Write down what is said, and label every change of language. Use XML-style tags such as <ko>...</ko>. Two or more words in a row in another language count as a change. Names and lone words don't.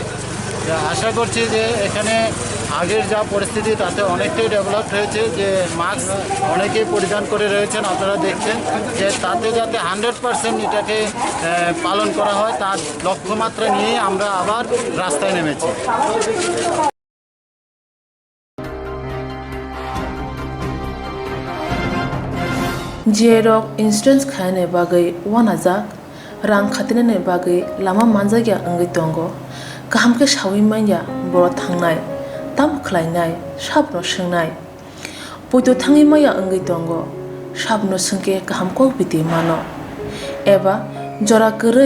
<bn>আশা করছি যে এখানে আগের যা পরিস্থিতি তাতে অনেকটাই ডেভেলপ হয়েছে, যে মাস্ক অনেকেই পরিধান করে রয়েছেন, আপনারা দেখছেন যে তাতে যাতে 100% এটাকে পালন করা হয় তার লক্ষ্যমাত্রা নিয়ে আমরা আবার রাস্তায় নেমেছি।</bn> <trp>Jerok insurance khane bagai wanajak rang khatine bagai lama manjagya angai tongo kaham ke shawi manya boro thangnai tam khlainai sabno swngnai poito thangi maya angai tongo sabno sungke kaham ko biti mano eba jora korei</trp>